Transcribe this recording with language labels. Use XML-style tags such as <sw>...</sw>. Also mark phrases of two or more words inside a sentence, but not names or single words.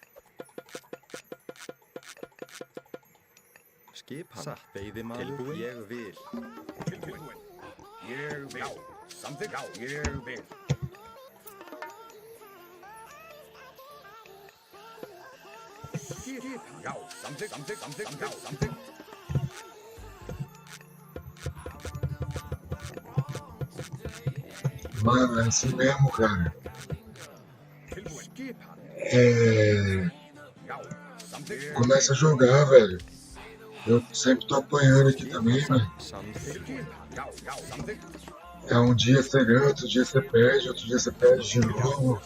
<is>Skipan satt. Veiðimaður tilbúin. Ég vil. Tilbúin. Ég vil. Já. Samþykkt. Já. Ég vil. Skipan. Já. Samþykkt. Já. Samþykkt.</is> <pt>Mano, é assim mesmo, cara. Começa a jogar, velho. Eu sempre tô apanhando aqui também, velho. É um dia você ganha, outro dia você perde, outro dia você perde de novo.</pt>